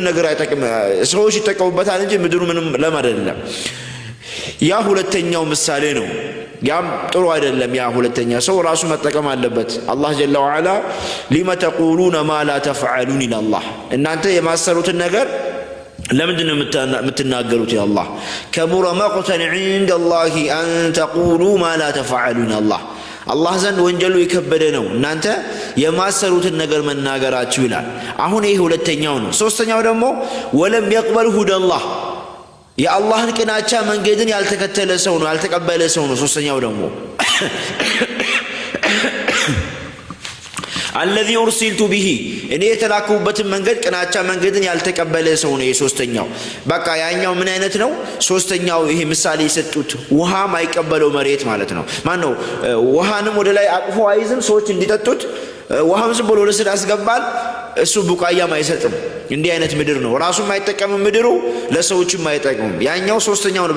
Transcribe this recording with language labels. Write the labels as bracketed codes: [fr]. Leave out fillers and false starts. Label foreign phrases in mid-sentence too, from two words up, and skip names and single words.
[am] ነገር አይጠቅም ሰዎች ይጠቀሙበታል እንጂ ምድሩ ምንም ለም አይደለም ያ ሁለተኛው ምሳሌ ነው ያም ጥሩ አይደለም ያ ሁለተኛ ሰው ራሱ መጠቀም አለበት [ar] الله جل وعلا لم تقولون ما لا تفعلون إلا الله [am] እናንተ የማሰሩትን ነገር ለምንድነው የምትናገሩት ያ አላህ [ar] كبر مقتا عند الله ان تقولوا ما لا تفعلون [am] አላህ ዘንድ ወንጀሉ የከበደ ነው እናንተ የማሰሩትን ነገር መናገራችሁ ይላል አሁን ይሄ ሁለተኛው ነው ሶስተኛው ደግሞ [ar] ولم يقبل هدى الله [am] የአላህን ቅናቻ መንገድን ያልተከተለ ሰው ነው ያልተቀበለ ሰው ነው ሶስተኛው ደግሞ [ar] الذي ارسلت به [am] እኔ የተላኩበትን መንገድ ቅናቻ መንገድን ያልተቀበለ ሰው ነው የሶስተኛው በቃ ያኛው ምን አይነት ነው ሶስተኛው ይሄ ምሳሌ የሰጡት ውሃ ማይቀበለው መሬት ማለት ነው ማን ነው ውሃንም ወደ ላይ አቅፎ አይዝም ሰዎች እንዲጠጡት ውሃም ዝም ብሎ ለስራ ያስገባል እሱ ቡቃያም አይሰጥም እንዲህ አይነት ምድር ነው ራሱ ማይጠቀም ምድሩ ለሰዎችም ማይጠቅም ያኛው ሶስተኛው ነው